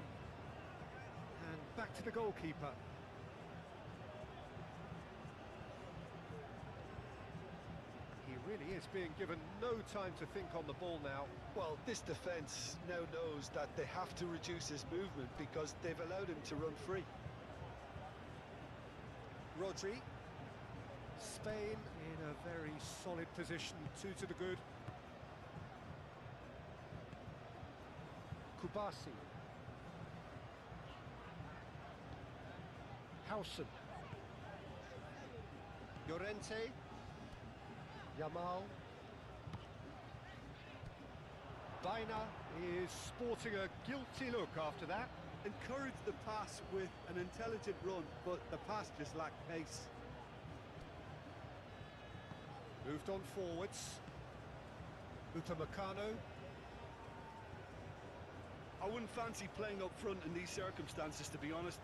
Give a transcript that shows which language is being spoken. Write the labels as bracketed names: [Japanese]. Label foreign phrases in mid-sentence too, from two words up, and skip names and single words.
[English] And back to the goalkeeper. He really is being given no time to think on the ball now. Well, this defence now knows that they have to reduce his movement because they've allowed him to run free. Rodri. Spain in a very solid position, 2 to the good. Kubasi. Howson. Llorente. Yamal. Baina is sporting a guilty look after that. Encouraged the pass with an intelligent run, but the pass just lacked pace. Moved on forwards. Upamecano. I wouldn't fancy playing up front in these circumstances, to be honest.